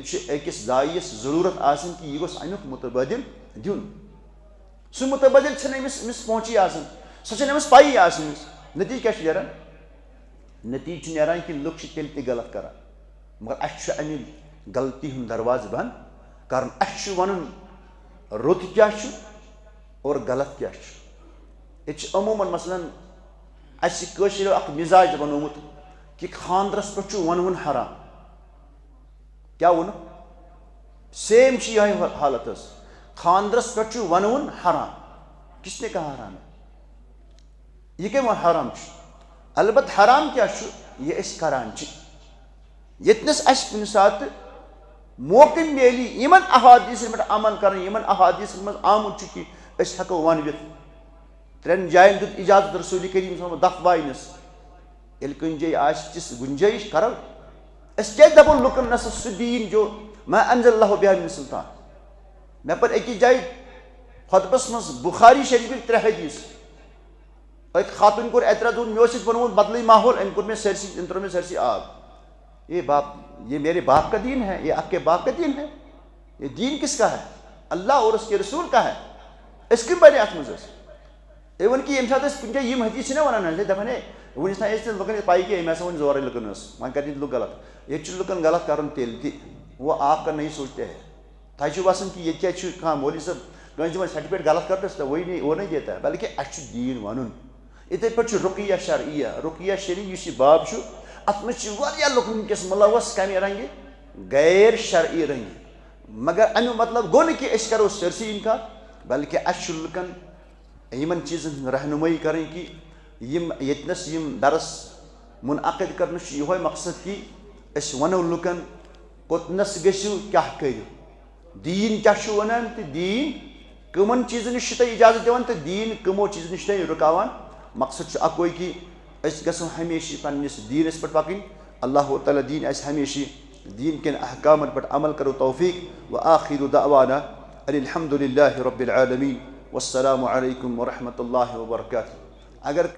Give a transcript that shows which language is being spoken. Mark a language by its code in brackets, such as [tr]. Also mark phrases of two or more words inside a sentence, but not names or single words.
[ks] چھُ أکِس داعیَس ضروٗرت آسان کہِ یہِ گوٚژھ امیُک متبادل دیُن سُہ متبادل چھنہٕ أمِس پہنچی آسان سۄ چھنہٕ أمِس پایی آسان نتیٖجہٕ کیٛاہ چھُ نیران نتیٖجہٕ چھُ نیران کہِ لُکھ چھِ تیٚلہِ تہِ غلط کران مگر اَسہِ چھُ اَمہِ غلطی ہُنٛد دروازٕ بنٛد کَرُن اَسہِ چھُ وَنُن رُت کیٛاہ چھُ اور غلط کیٛاہ چھُ ییٚتہِ چھِ عموٗمن مثلاً اَسہِ کٲشِریو اکھ مِزاج بنومُت کہِ خانٛدرس پٮ۪ٹھ چھُ وَنوُن حرام کیٛاہ ووٚنُکھ سیم چھِ یِہوٚے حالت حظ خانٛدرس پٮ۪ٹھ چھُ وَنوُن حرام [ur] کِس نے کہا [ks] حرام یہِ کٔمۍ ووٚن حرام چھُ البتہ حرام کیٛاہ چھُ یہِ أسۍ کران چھِ ییٚتنس اَسہِ کُنہِ ساتہٕ موقعہٕ میلی یِمن احادیٖثن پٮ۪ٹھ عمل کرٕنۍ یِمن احادیٖثن منٛز آمُت چھُ کہِ أسۍ ہٮ۪کو ونوِتھ 3 جاین دیُت اِجازت رسوٗلِ کریٖم [ar] صلی اللہ علیہ وسلم [ks] دَف واینس ییٚلہِ کُنہِ جایہِ آسہِ تِژھ گُنجٲیِش کرو أسۍ کیٛازِ دپو لُکن نہ سا سُہ دیٖن جو [ar] ما انزل اللہ بِہا من سلطان [ks] مےٚ پٔر أکِس جایہِ خۄطبس منٛز بُخاری شریٖفٕکۍ 3 حدیٖث أکۍ خاتوٗن کوٚر اعتراض دوٚپُن مےٚ اوس ییٚتہِ بنومُت بدلٕے ماحول أمۍ کوٚر مےٚ سٲرسٕے أمۍ ترٛوو مےٚ سٲرسٕے آب [ur] یہ میرے باپ کا دین ہے یہ آپ کے باپ کا دین ہے یہ دین کس کا ہے اللہ اور اس کے رسول کا [ks] ہے أسۍ کٔمۍ بنے اتھ منٛز حظ اِوٕن کہِ ییٚمہِ ساتہٕ أسۍ کُنہِ جایہِ یِم حدیٖث چھِنہ وَنان حظ دپان ہے وٕنیُک تانۍ ٲسۍ نہٕ لُکن پاے کینٛہہ أمۍ ہسا ووٚن زورے لُکن ٲس وۄنۍ کرِ لُکھ غلط ییٚتہِ چھُ لُکن غلط کرُن تیٚلہِ تہِ [ur] وہ آپ کا نہیں سوچتے ہے [ks] تۄہہِ چھُو باسان کہِ ییٚتہِ کیٛاہ چھُ کانٛہہ مولوی صٲب کٲنٛسہِ دِوان سرٹِفکیٹ غلط کرنس تہٕ [ur] وہ نہیں دیتا [ks] ہے بلکہِ اَسہِ چھُ دیٖن وَنُن یِتھٕے پٲٹھۍ چھُ رُقیہ شرعیہ رُقیہ شریٖف یُس یہِ باب چھُ اتھ منٛز چھِ واریاہ لُکھ وٕنکیٚس مُلوث کمہِ رنگہِ غیر شرعی رنگہِ مگر امیُک مطلب گوٚو نہٕ کہِ أسۍ کرو سٲرسٕے اِنکار بلکہِ اَسہِ چھُ لُکن یِمن چیٖزن ہٕنٛز رہنُمٲیی کرٕنۍ کہِ یِم ییٚتنس یِم درس منعقد کرنہٕ چھُ یِہوے مقصد کہِ أسۍ وَنو لُکن کوٚتنس گٔژھِو کیٛاہ کٔرِو دیٖن کیٛاہ چھُ وَنان تہٕ دیٖن کٕمن چیٖزن نِش چھُ تۄہہِ اِجازت دِوان تہٕ دیٖن کٕمو چیٖزو نِش چھُ تۄہہِ رُکاوان مقصد چھُ اکوے کہِ أسۍ گژھو ہمیشہِ پننِس دیٖنس پٮ۪ٹھ پکٕنۍ اللہ تعالیٰ دِیِنۍ اَسہِ ہمیشہِ دیٖن کٮ۪ن احکامن پٮ۪ٹھ عمل کرو توفیٖق [ar] وآخِر دعوانا ان الحمد للہ رب العالمین والسلام علیکم ورحمۃ اللہ وبرکاتہ [ks] اگر